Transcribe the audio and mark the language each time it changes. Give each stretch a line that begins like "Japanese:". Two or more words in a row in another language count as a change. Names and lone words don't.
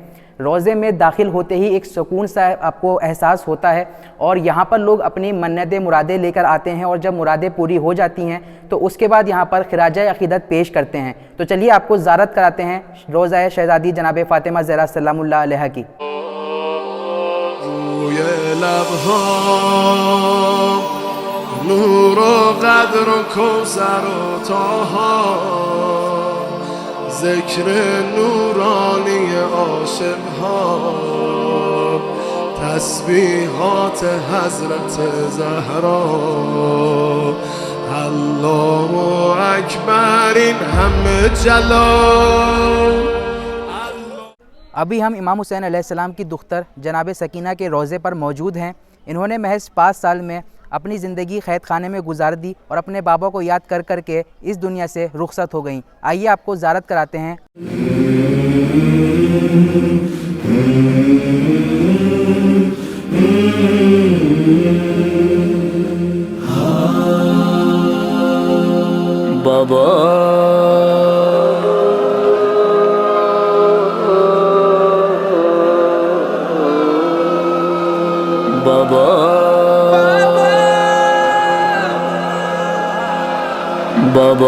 Hindi: रोज़े में दाखिल होते ही एक सुकून सा आपको एहसास होता है और यहाँ पर लोग अपनी मन्नतें मुरादें लेकर आते हैं और जब मुरादें पूरी हो जाती हैं तो उसके बाद यहाँ पर खिराज अक़ीदत पेश करते हैं। तो चलिए आपको ज़ियारत कराते हैं रोज़ा शहज़ादी जनाब फ़ातिमा ज़हरा
Arabic: سلام الله علیها
Hindi: की।
Persian: نور و قدر و کوثر و طاها ذکر نورانی عاشق ها تسبیحات حضرت زهرا الله اکبر این همه جلال।
Hindi: अभी हम इमाम हुसैन अलैहिस्सलाम की दुख्तर जनाब सकीना के रोज़े पर मौजूद हैं। इन्होंने महज 5 साल में अपनी ज़िंदगी क़ैद खाने में गुजार दी और अपने बाबा को याद कर कर के इस दुनिया से रुखसत हो गईं। आइए आपको ज़ियारत कराते हैं। बाबा बाबा बाबा।